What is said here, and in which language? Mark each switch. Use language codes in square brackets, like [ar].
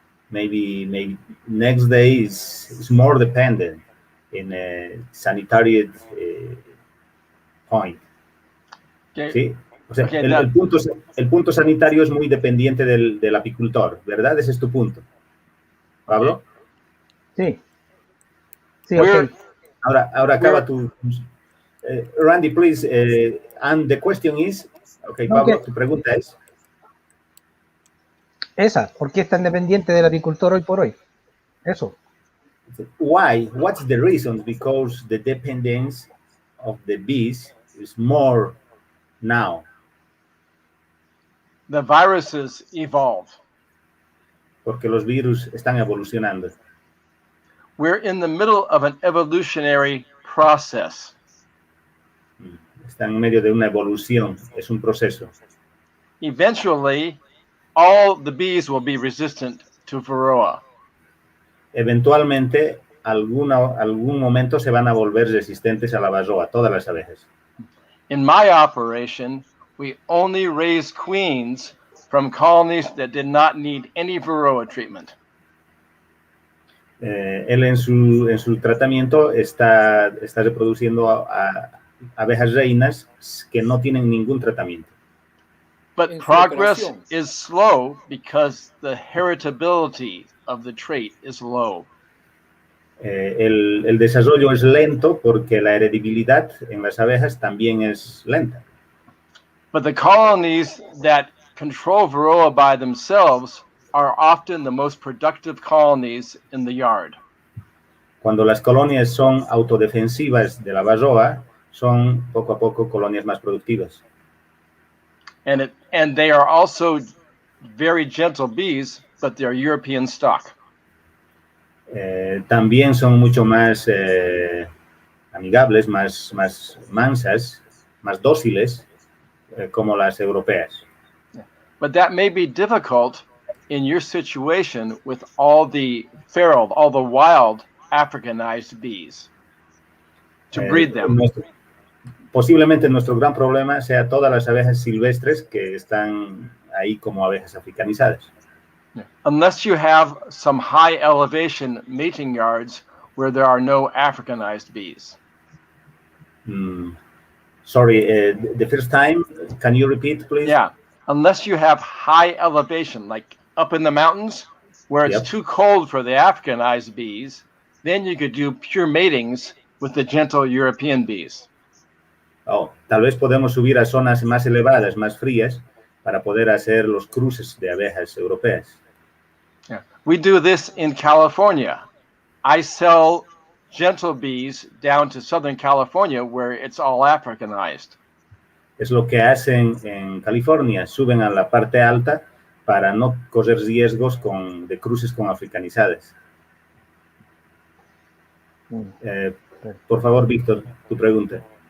[en] Maybe next day is more dependent in a sanitary point. Okay. [es] ¿Sí? O sea, [en] Okay, [es] el punto sanitario es muy dependiente del apicultor, ¿verdad? Ese es tu punto. ¿Pablo? Sí. Sí, ok. Ahora acaba tu... Randy, [en] please. And the question is... Ok, Pablo, [es] tu pregunta es... Esa, ¿por qué es tan dependiente del apicultor hoy por hoy? Eso. [en] Why? What's the reason? Because the dependence of the bees is more now. The viruses evolve. [es] Porque los virus están evolucionando. [en] We're in the middle of an evolutionary process. [es] Están en medio de una evolución, es un proceso. [en] Eventually, all the bees will be resistant to Varroa. [es] Eventualmente, algún momento se van a volver resistentes a la varroa, todas las abejas. [en] In my operation, we only raise queens from colonies that did not need any Varroa treatment. [es] Él en su tratamiento está reproduciendo a abejas reinas que no tienen ningún tratamiento. [en] But progress is slow because the heritability of the trait is low. [es] El desarrollo es lento porque la heredibilidad en las abejas también es lenta. [en] But the colonies that control Varroa by themselves are often the most productive colonies in the yard. [es] Cuando las colonias son autodefensivas de la varroa, son poco a poco colonias más productivas. [en] And they are also very gentle bees, but they're European stock. [es] También son mucho más amigables, más mansas, más dóciles, como las europeas. [en] But that may be difficult in your situation with all the feral, all the wild Africanized bees, to breed them. [es] Posiblemente nuestro gran problema sea todas las abejas silvestres que están ahí como abejas africanizadas. [en] Unless you have some high elevation mating yards where there are no Africanized bees. Sorry, the first time, can you repeat, please? Yeah, unless you have high elevation, like up in the mountains, where it's too cold for the Africanized bees, then you could do pure matings with the gentle European bees. [es] Oh, tal vez podemos subir a zonas más elevadas, más frías, para poder hacer los cruces de abejas europeas. [en] Yeah. We do this in California. I sell gentle bees down to Southern California where it's all Africanized. [es] Es lo que hacen en California, suben a la parte alta para no correr riesgos de cruces con africanizadas. Por favor, Víctor, tu pregunta.